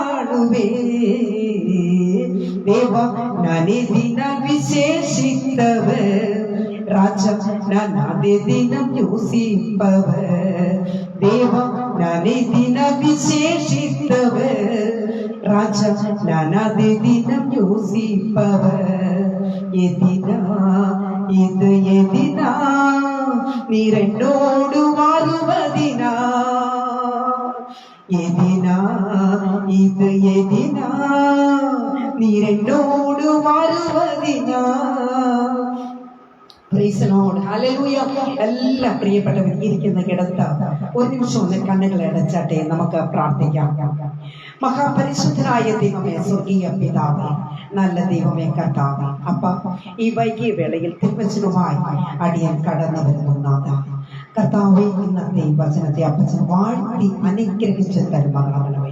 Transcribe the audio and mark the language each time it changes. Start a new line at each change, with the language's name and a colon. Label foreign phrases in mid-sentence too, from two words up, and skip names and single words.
Tamil: காணுவேன் தேவா நானே தினம் விசேஷித்தவர் ராஜா நான் அதே தினம் யோசிப்பவர் தேவா நானே தினம் விசேஷித்தவர் ராஜா நான் அதே தினம் யோசிப்பவர் எதினா இது எதினா நீரென்னோடு வருவதினா எதினா இது எதினா நீரென்னோடு வருவதினா
Malayalam: എല്ലാം പ്രിയപ്പെട്ടവർ ഇരിക്കുന്ന കിടത്ത് ഒരു നിമിഷം ഒന്ന് കണ്ണുകൾ അടച്ചാട്ടെ നമുക്ക് പ്രാർത്ഥിക്കാം. മഹാപരിശുദ്ധനായ ദൈവമേ, സ്വർഗീയ പിതാവേ, നല്ല ദൈവമേ, കർത്താവേ, അപ്പ ഈ വൈകിയ വേളയിൽ തിരുവചനവുമായി അടിയൻ കടന്നു വരുന്ന കർത്താവേ, ഇന്നത്തെ വചനത്തെ അപ്പച്ചൻ വാഴ്ത്തി അനുഗ്രഹിച്ച് തരുമാറാകണമേ.